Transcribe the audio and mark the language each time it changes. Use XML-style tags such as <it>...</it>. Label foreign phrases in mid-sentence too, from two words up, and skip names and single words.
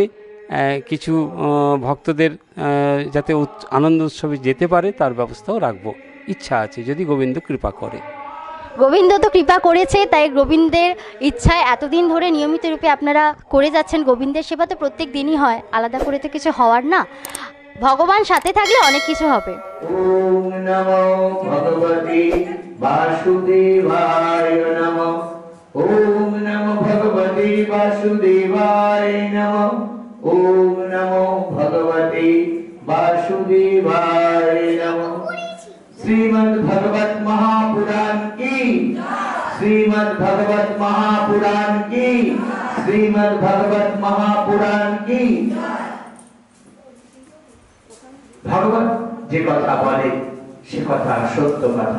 <bn>কিছু ভক্তদের যাতে আনন্দ উৎসবে যেতে পারে তার ব্যবস্থাও রাখবো। ইচ্ছা আছে যদি গোবিন্দ কৃপা করে। গোবিন্দ তো কৃপা করেছে, তাই গোবিন্দের ইচ্ছায় এতদিন ধরে নিয়মিত রূপে আপনারা করে যাচ্ছেন। গোবিন্দের সেবা তো প্রত্যেক দিনই হয়, আলাদা করে তো কিছু হওয়ার না। ভগবান সাথে থাকলে অনেক কিছু হবে।</bn> <sa>ওম নমো ভগবতে বাসুদেবায় নমঃ। ওম নমো ভগবতে বাসুদেবায় নমঃ। ওম নমো ভগবতে বাসুদেবায় নমঃ।</sa> <bn>শ্রীমদ্ ভগবত মহাপুরাণ কি, শ্রীমদ্ ভগবত মহাপুরাণ কি, শ্রীমদ্ ভগবত মহাপুরাণ কি। ভগবান যে কথা বলে সে কথা সত্য কথা।</bn>